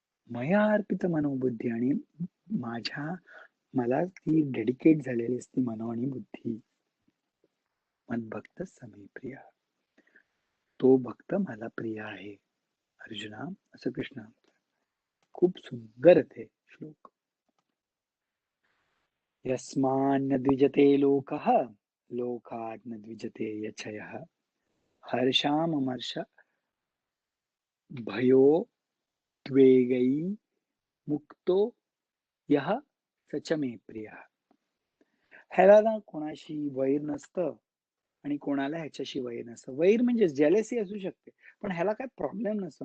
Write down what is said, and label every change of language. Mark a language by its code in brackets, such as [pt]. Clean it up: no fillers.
[sa] मया अर्पित मनोबुद्धी, [mr] आणि मला ती डेडिकेट झालेली असते मनो आणि बुद्धी. [sa] मद्भक्त समे प्रिय, [mr] तो भक्त मला प्रिय आहे अर्जुना, असं कृष्ण. खूप सुंदर ते श्लोक. [sa] यस्मान्न द्विजते लोकः लोकात् न द्विजते यच्छयः हर्षामर्ष भयो द्वेगै मुक्तो यः सच मे प्रियः. [mr] ह्याला ना कोणाशी वैर नसतं आणि कोणाला ह्याच्याशी वैर नसतं. वैर म्हणजे जेलसी असू शकते, पण ह्याला काय प्रॉब्लेम नसतो.